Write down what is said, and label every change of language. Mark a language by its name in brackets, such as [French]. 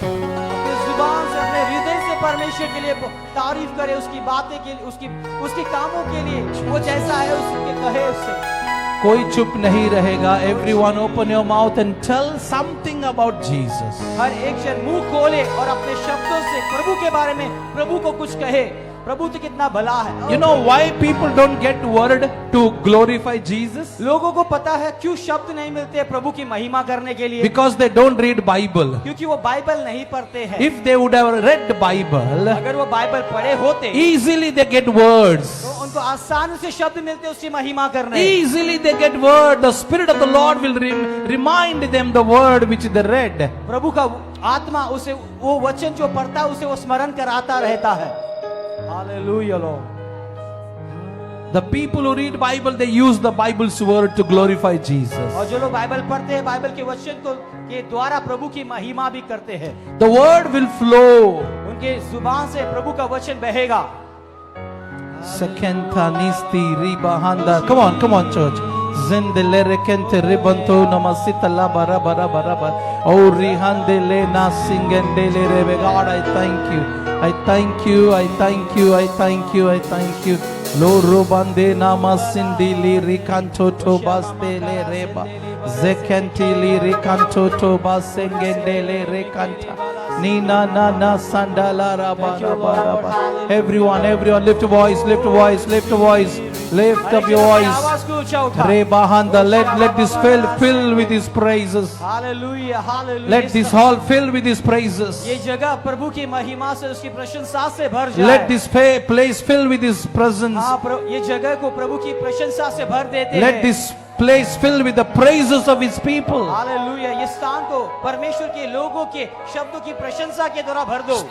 [Hindi] खोले, अपने जुबान से, अपने हृदय से परमेश्वर के लिए तारीफ करे, उसकी बातें के लिए, उसके कामों के लिए. वो जैसा है उसके कहे उससे. कोई चुप नहीं रहेगा. [English] Everyone open your mouth and tell something about Jesus. [Hindi] हर एक जन मुंह खोले और अपने शब्दों से प्रभु के बारे में प्रभु को कुछ कहे. प्रभु तो कितना भला है. [English] You know why people don't get word to glorify Jesus? [Hindi] लोगों को पता है क्यों शब्द नहीं मिलते प्रभु की महिमा करने के लिए. [English] Because they don't read Bible. [Hindi] क्योंकि वो बाइबल नहीं पढ़ते हैं. [English] If they would have read Bible, [Hindi] अगर वो बाइबल पढ़े होते [English] easily they get words. [Hindi] तो उनको आसानी से शब्द मिलते उसकी महिमा करने. [English] Easily they get word. The Spirit of the Lord will remind them the word which they read. [Hindi] प्रभु का आत्मा उसे वो वचन जो पढ़ता है उसे वो स्मरण कराता रहता है. Hallelujah Lord. [English] The people who read Bible, they use the Bible's word to glorify Jesus. [Hindi] और जो लोग बाइबल पढ़ते हैं बाइबल के वचन को के द्वारा प्रभु की महिमा भी करते हैं। [English] The word will flow. [Hindi] उनके जुबान से प्रभु का वचन बहेगा। Sekenta nisti ribahanda. [English] Come on, church. Zindele rekente ribanto namasita la bara bara bara bara. Oh rihandele na singendele rebe. God, I thank you. I thank you. I thank you. I thank you. I thank you. Lo robande namasindi li rikanto to bastele reba. Zekenti li rikanto to basengendele rekanta. Nina na na sandala raba raba raba. Everyone, lift a voice, lift a voice, lift a voice, lift up your voice. [Hindi] आवाज को ऊंचा उठा। [English] Rebahanda, let this fill with His praises. [Hindi] Hallelujah hallelujah. [English] Let this hall fill with His praises. [Hindi] ये जगह प्रभु की महिमा से उसकी प्रशंसा से भर जाए। [English] Let this place fill with His presence. [Hindi] ये जगह को प्रभु की प्रशंसा से भर देते हैं। [English] Let this place fill with the praises of His people. [Hindi] Hallelujah. ये स्थान को परमेश्वर के लोगों के शब्दों की प्रशंसा के द्वारा भर दो।